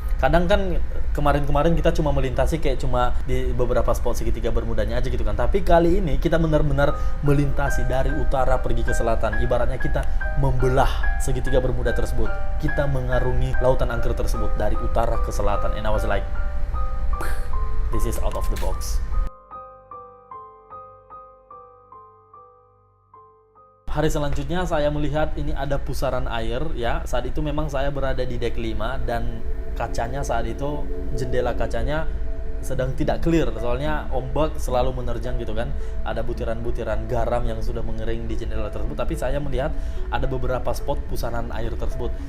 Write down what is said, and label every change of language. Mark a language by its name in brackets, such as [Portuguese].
[Indonesian] Kadang kan kemarin-kemarin kita cuma melintasi kayak cuma di beberapa spot segitiga Bermudanya aja gitu kan. Tapi kali ini kita benar-benar melintasi dari utara pergi ke selatan. Ibaratnya kita membelah segitiga Bermuda tersebut. Kita mengarungi lautan angker tersebut dari utara ke selatan. [English] And I was like, this is out of the box. [Indonesian] Hari selanjutnya saya melihat ini ada pusaran air ya. Saat itu memang saya berada di deck 5 dan kacanya saat itu, jendela kacanya sedang tidak clear soalnya ombak selalu menerjang gitu kan. Ada butiran-butiran garam yang sudah mengering di jendela tersebut, tapi saya melihat ada beberapa spot pusaran air tersebut.